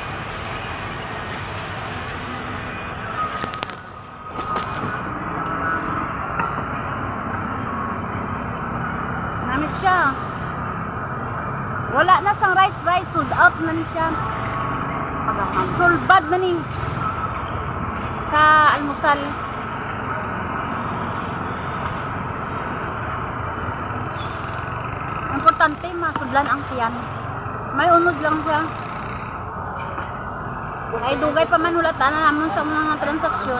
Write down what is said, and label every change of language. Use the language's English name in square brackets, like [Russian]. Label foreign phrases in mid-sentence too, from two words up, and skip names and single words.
[Hiligaynon] Namit siya. Wala na sang rice, [English] sold out [Hiligaynon] na ni siya. [English] Sold bad [Hiligaynon] na ni. sa almusal. Importante, masudlan ang tiyan. May unod lang siya. Ay dugay pa man hulatan na namon sa mga transaksyon.